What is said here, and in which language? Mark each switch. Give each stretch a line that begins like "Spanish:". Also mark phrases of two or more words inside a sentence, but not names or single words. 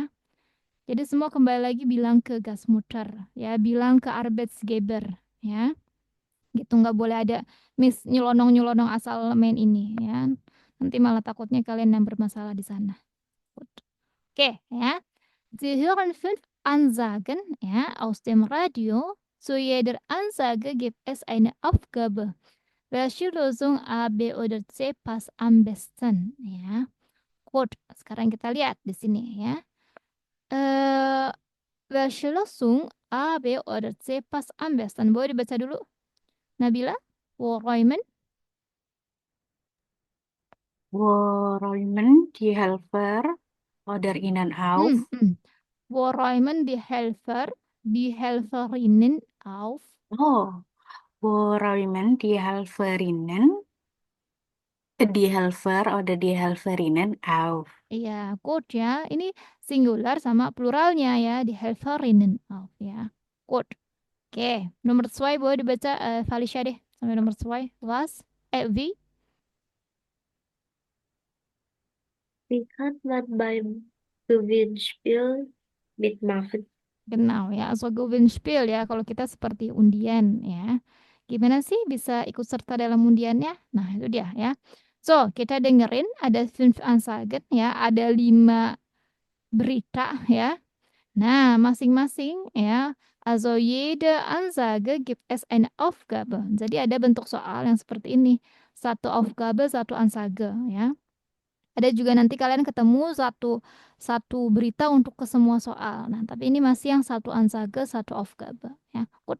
Indonesian: Jadi semua kembali lagi bilang ke Gasmuter ya, bilang ke Arbeitsgeber ya. Gitu, nggak boleh ada nyelonong-nyelonong asal main ini ya. Nanti malah takutnya kalian yang bermasalah di sana. Oke ya.
German: Sie hören 5 Ansagen ya aus dem Radio. Zu jeder Ansage gibt es eine Aufgabe. Welche Lösung A, B, oder C passt am besten ya. Gut,
Indonesian: sekarang kita lihat di sini ya.
German: Welche Lösung A, B, oder C passt am besten?
Indonesian: Boleh dibaca dulu, Nabila?
German: Räumen. Räumen die Helfer oder ihnen auf? Räumen die Helfer, die Helferinnen auf? Oh, wo räumen die Helferinnen Die Helfer oder die Helferinnen auf.
Indonesian: Iya, gut ya. Ini singular sama pluralnya ya,
German: die Helferinnen auf ya. Gut.
Indonesian: Oke, nomor 2 boleh dibaca Felicia deh. Sampai nomor 2.
German: Was? Wie? Sie hat was beim Gewinnspiel mitmachen. Genau ya, also Gewinnspiel ya.
Indonesian: Kalau kita seperti undian ya. Gimana sih bisa ikut serta dalam undiannya? Nah, itu dia ya. So, kita dengerin ada 5 Ansagen ya, ada 5 berita ya. Nah, masing-masing ya,
German: also jede Ansage gibt es eine Aufgabe.
Indonesian: Jadi ada bentuk soal yang seperti ini. Satu Aufgabe, satu Ansage ya. Ada juga nanti kalian ketemu satu berita untuk ke semua soal. Nah, tapi ini masih yang satu Ansage, satu Aufgabe ya.
German: Gut.